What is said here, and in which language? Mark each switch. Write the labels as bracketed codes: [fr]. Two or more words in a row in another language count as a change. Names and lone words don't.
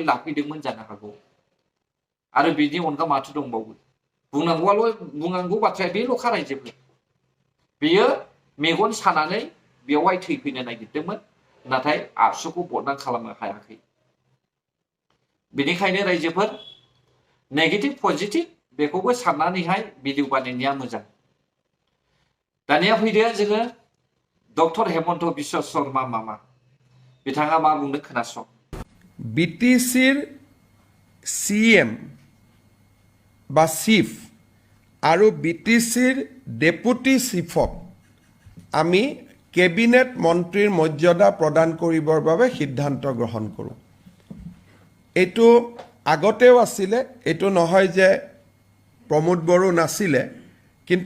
[brx] लाफैदोंमोन जानो हागौ आरो बिनि अनगा माथो दंबावो बुंनांगौ बाथ्राया बेल'खा रायजोफोर बियो मेगन सानानै बेवहाय थैफैनो नागिरदोंमोन नाथाय आबसुखौ बदनाम खालामनो हायाखै बेनिखायनो रायजोफोर [en] negative positive [brx] बेखौबो साननानैहाय भिडिअ बानायनाया मोजां दानिया फैदो जोङो डक्टर हेमन्त बिश्व शर्मा मामा बिथाङा मा बुंदों खोनासं [as] BTCৰ CM বা চিফ আৰু BTCৰ ডেপুটি চিফক আমি কেবিনেট মন্ত্ৰীৰ মৰ্যাদা প্ৰদান কৰিবৰ বাবে সিদ্ধান্ত গ্ৰহণ কৰোঁ এইটো আগতেও আছিলে এইটো নহয় যে প্ৰমোদ বড়ো নাছিলে কিন্তু